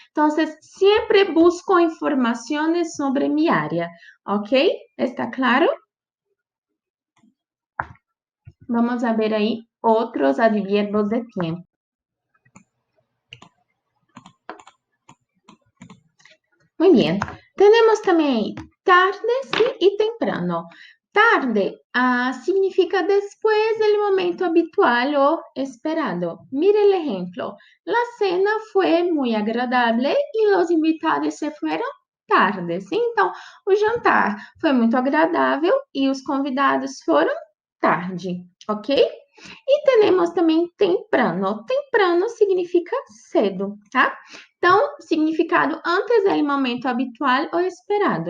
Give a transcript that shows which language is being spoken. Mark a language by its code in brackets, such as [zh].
[pt] Então, sempre busco informações sobre minha área, ok? [es] ¿Está claro? [pt] Vamos a ver aí outros advierbios de tempo. [es] Muy bien. Tenemos também tarde, sí, e temprano. Tarde significa después del momento habitual o esperado. Mire el ejemplo. La cena fue muy agradable y los invitados se fueron tarde. [pt] Sim? Então, o jantar foi muito agradável e os convidados foram tarde, ok? E temos também temprano. Temprano significa cedo, tá? Então, significado antes do momento habitual ou esperado.